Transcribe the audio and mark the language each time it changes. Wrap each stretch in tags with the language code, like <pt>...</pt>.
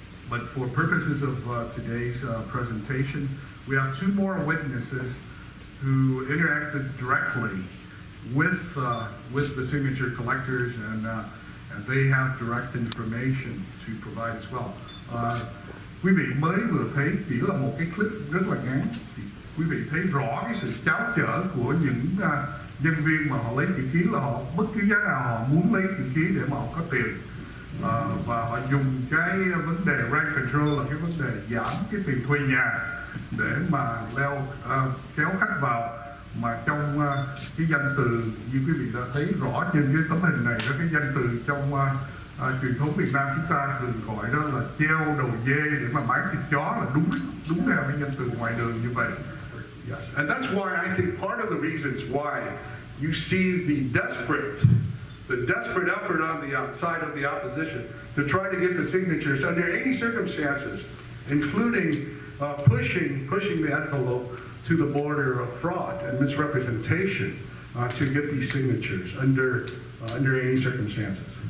<en>But for purposes of today's presentation, we have two more witnesses who interacted directly with the signature collectors, and they have direct information to provide as well.</en> <vi>Quý vị mới vừa thấy chỉ là một cái clip rất là ngắn. Thì quý vị thấy rõ cái sự tráo trở của những nhân viên mà họ lấy chữ ký, là họ bất cứ giá nào họ muốn lấy chữ ký để mà họ có tiền. Và họ dùng cái vấn đề rent control là cái vấn đề giảm cái tiền thuê nhà để mà kéo khách vào, mà trong cái danh từ như quý vị đã thấy rõ trên cái tấm hình này, đó cái danh từ trong truyền thống Việt Nam chúng ta thường gọi đó là treo đầu dê để mà bán thịt chó, là đúng theo cái danh từ ngoài đường như vậy.</vi> <en>Yes, and that's why I think part of the reasons why you see the desperate effort on the side of the opposition to try to get the signatures under any circumstances, including pushing the envelope to the border of fraud and misrepresentation to get these signatures under any circumstances.</en>